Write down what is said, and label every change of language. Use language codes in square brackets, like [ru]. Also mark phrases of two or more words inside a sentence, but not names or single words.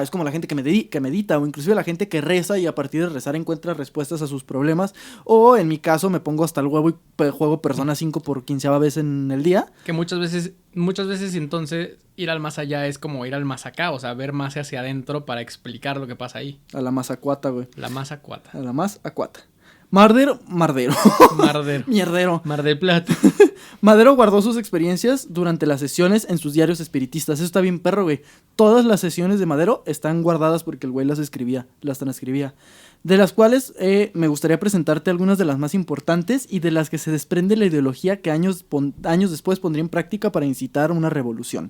[es] Es como la gente que medita, o inclusive la gente que reza y a partir de rezar encuentra respuestas a sus problemas. O en mi caso me pongo hasta el huevo y juego Persona 5 por 15ª vez en el día. Que muchas veces entonces ir al más allá es como ir al más acá, o sea, ver más hacia adentro para explicar lo que pasa ahí. A la más acuata, güey. La más acuata. A la más acuata. Mardero. Mardero. Mierdero. Mar del Plata. Madero guardó sus experiencias durante las sesiones en sus diarios espiritistas. Eso está bien perro, güey. Todas las sesiones de Madero están guardadas porque el güey las transcribía. De las cuales me gustaría presentarte algunas de las más importantes y de las que se desprende la ideología que años después pondría en práctica para incitar una revolución.